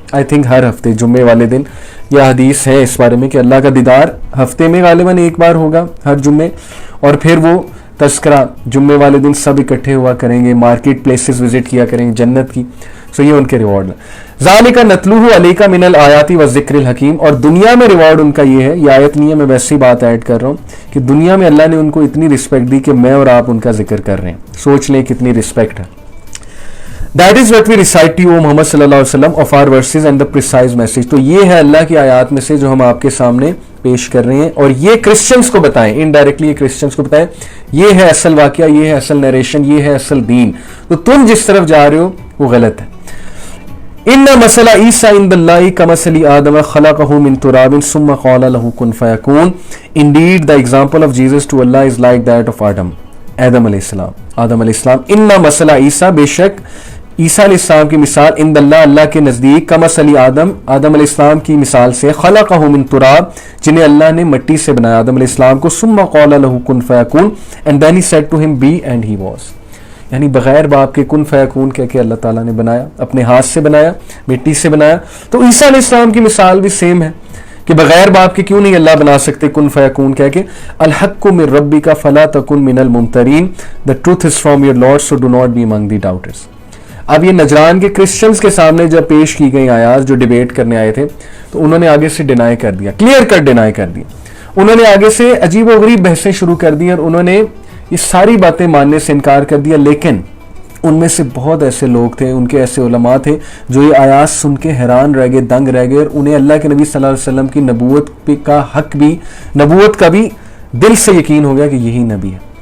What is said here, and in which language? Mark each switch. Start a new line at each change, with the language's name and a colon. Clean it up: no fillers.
Urdu: I think ہر ہفتے جمعے والے دن یہ حدیث ہے اس بارے میں کہ اللہ کا دیدار ہفتے میں غالباً ایک بار ہوگا ہر جمعے, اور پھر وہ تذکرہ جمعے والے دن سب اکٹھے ہوا کریں گے, مارکیٹ پلیسز وزٹ کیا کریں گے جنت کی. سو یہ ان کے ریوارڈ ہیں.
Arabic: ذالک نتلوہ علیک من الآیات والذکر الحکیم.
Urdu: اور دنیا میں ریوارڈ ان کا یہ ہے, یہ آیت نہیں ہے, میں ویسے ہی بات ایڈ کر رہا ہوں کہ دنیا میں اللہ نے ان کو اتنی رسپیکٹ دی کہ میں اور آپ ان کا ذکر کر رہے ہیں. سوچ لیں کتنی رسپیکٹ ہے.
English: That is what we recite to you, Muhammad صلی اللہ علیہ وسلم, of our verses and the precise message.
Urdu: تو یہ ہے اللہ کی آیات میں سے جو ہم آپ کے سامنے پیش کر رہے ہیں, اور یہ کرسچنس کو بتائیں, انڈائریکٹلی یہ کرسچنس کو بتائیں, یہ ہے اصل واقعہ, یہ ہے اصل نیریشن, یہ ہے اصل دین. تو تم جس طرف جا رہے ہو وہ غلط ہے.
Arabic: ان مثل عیسیٰ عند اللہ کمثل آدم خلقہ من تراب ثم قال له کن فیکون.
English: Indeed the example of Jesus to Allah is like that of آدم علیہ السلام.
Urdu: آدم علیہ السلام.
Arabic: ان مثل عیسیٰ,
Urdu: بے شک عیسیٰ علیہ السلام کی مثال,
Arabic: عند اللہ,
Urdu: اللہ کے نزدیک,
Arabic: کمثل آدم,
Urdu: آدم علیہ السلام کی مثال سے,
Arabic: خلقہ من تراب,
Urdu: جنہیں اللہ نے مٹی سے بنایا آدم علیہ السلام کو,
Arabic: ثم قال له کن فیکون,
English: and then he said to him be and he was.
Urdu: یعنی بغیر باپ کے کن فیکون کہہ کے اللہ تعالیٰ نے بنایا, اپنے ہاتھ سے بنایا, مٹی سے بنایا. تو عیسیٰ علیہ السلام کی مثال بھی سیم ہے کہ بغیر باپ کے کیوں نہیں اللہ بنا سکتے کن فیکون کہہ کے.
Arabic: الحق من ربک فلا تکن من الممترین,
English: the truth is from your Lord so do not be among the doubters.
Urdu: اب یہ نجران کے کرسچنز کے سامنے جب پیش کی گئی آیات جو ڈیبیٹ کرنے آئے تھے, تو انہوں نے آگے سے ڈینائی کر دیا, کلیئر کٹ ڈینائی کر دیا. انہوں نے آگے سے عجیب و غریب بحثیں شروع کر دی, اور انہوں نے یہ ساری باتیں ماننے سے انکار کر دیا. لیکن ان میں سے بہت ایسے لوگ تھے, ان کے ایسے علماء تھے جو یہ آیات سن کے حیران رہ گئے, دنگ رہ گئے, اور انہیں اللہ کے نبی صلی اللہ علیہ وسلم کی نبوت کا حق بھی, نبوت کا بھی دل سے یقین ہو گیا کہ یہی نبی ہے.